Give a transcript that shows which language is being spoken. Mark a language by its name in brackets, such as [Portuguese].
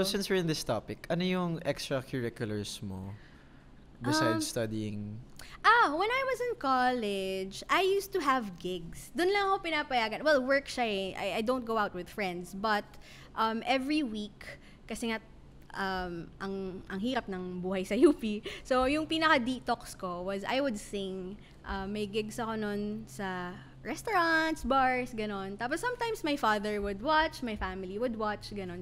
[English] So since we're in this topic, [Filipino] ano yung [English] extracurriculars mo besides studying? When I was in college, I used to have gigs. [Filipino] Doon lang ako pinapayagan. Well, work siya eh. [English] I don't go out with friends. But every week, [Filipino] kasi nga ang hirap ng buhay sa UP. So, yung pinaka-detox ko [English] was I would sing. [Filipino] May gigs ako nun sa restaurants, bars, ganon. [English] Tapos sometimes my father would watch, my family would watch, ganon.